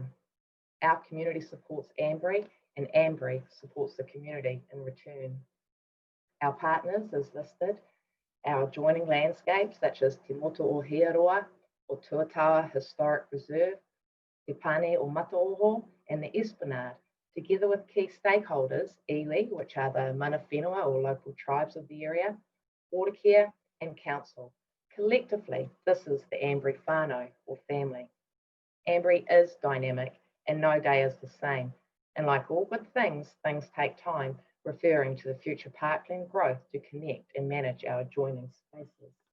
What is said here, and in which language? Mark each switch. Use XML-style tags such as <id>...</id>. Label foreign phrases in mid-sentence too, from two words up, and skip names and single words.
<en>Our community supports Ambury, and Ambury supports the community in return. Our partners is listed, our adjoining landscapes such as Te Motu o Hiaroa, or Tuatawa Historic Reserve, Te Pane o Mataoho, and the Esplanade, together with key stakeholders, iwi, which are the</en> <mi>mana whenua</mi> <en>or local tribes of the area, water care, and council. Collectively, this is the Ambury whānau, or family. Ambury is dynamic, and no day is the same. And like all good things, things take time, referring to the future parkland growth to connect and manage our adjoining spaces.</en>